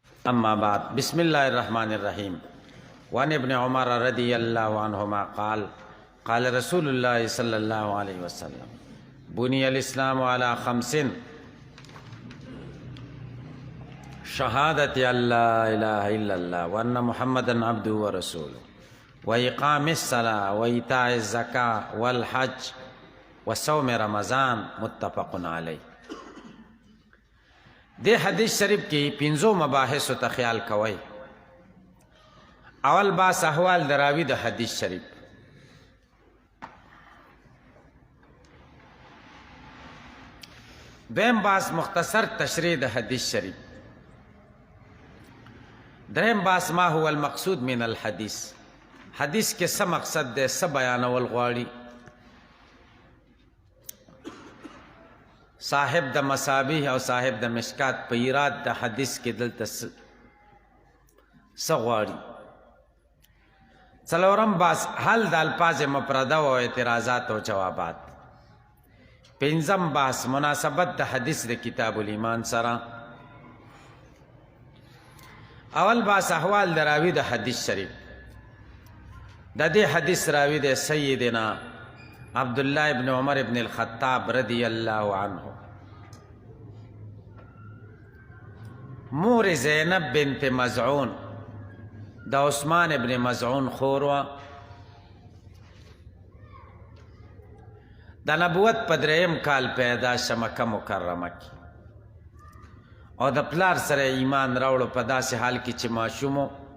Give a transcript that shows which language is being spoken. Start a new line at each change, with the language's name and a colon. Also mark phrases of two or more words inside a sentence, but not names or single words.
Arabic: أما بعد بسم الله الرحمن الرحيم وعن ابن عمر رضي الله عنهما قال قال رسول الله صلى الله عليه وسلم بني الإسلام على 5 شهادة أن لا إله إلا الله وأن محمدا عبده ورسوله وإقام الصلاة وإيتاء الزكاة والحج وصوم رمضان متفق علیه.
Pashto: دې حدیث شریف کې 5 مباحث ته خیال کوئ. اول باس احوال دراوی د حدیث شریف، دویم باس مختصر تشریح د حدیث شریف، دریم باس
Arabic: ما هو المقصود من الحدیث،
Pashto: حدیث کې څه مقصد دی، څه بیانول غواړي. صاحب د مصابیح او صاحب د مشکات په ایراد د حدیث کې دلته څه غواړي. څلورم باس حل د الفاظ مفرده او اعتراضات او جوابات. پنځم باس مناسبت د حدیث د کتاب الایمان سره. اول باس احوال د راوی د حدیث شریف. د دې حدیث راوی د سیدنا عبدالله ابن عمر ابن الخطاب
Arabic: رضی اللہ عنہ.
Pashto: مور زینب بنت مزعون دا عثمان ابن مزعون خوروا. دا نبوت په 3 کال پیدا شه مکه مکرمه کی او د پلار سره ایمان راوړو په داسې حال کې چې ماشومو.